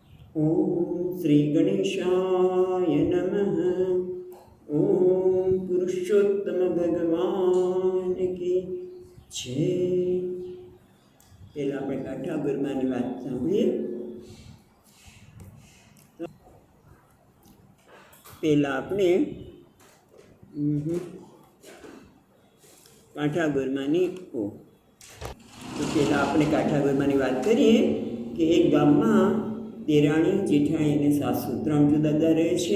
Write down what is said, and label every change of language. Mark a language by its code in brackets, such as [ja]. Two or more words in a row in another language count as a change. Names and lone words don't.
[sa] ओम श्री गणेशाय नमः। [hi] ओम पुरुषोत्तम भगवान की जय। [gu] पहला આપણે કાઠા ગુરમાની વાત સાંભળીએ। પહેલા આપણે કાઠા ગુરમાની તો પહેલા આપણે કાઠા ગુરમાની વાત કરીએ કે એક ગામમાં દેરાણી જેઠાણી અને સાસુ ત્રણ જુદા જુદા રહે છે।